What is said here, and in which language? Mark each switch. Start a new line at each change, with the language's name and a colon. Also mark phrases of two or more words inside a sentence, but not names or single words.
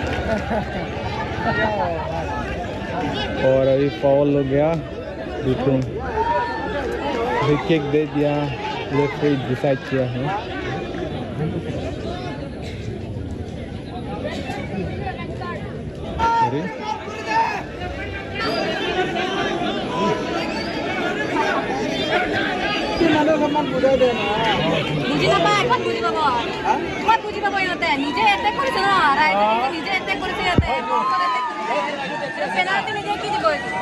Hindi: और अभी फाउल हो गया, देखो किक दे दिया,
English: referee decide
Hindi: किया है। अरे
Assamese: বুজি নাপায়, এখন বুজি পাব। ক'ত বুজি পাব ইহঁতে? নিজে এটেক কৰিছে ন, ৰাইজে নিজে এটেক কৰিছে ইয়াতে। পেনাল্টি নিদিয়ে কি দিব?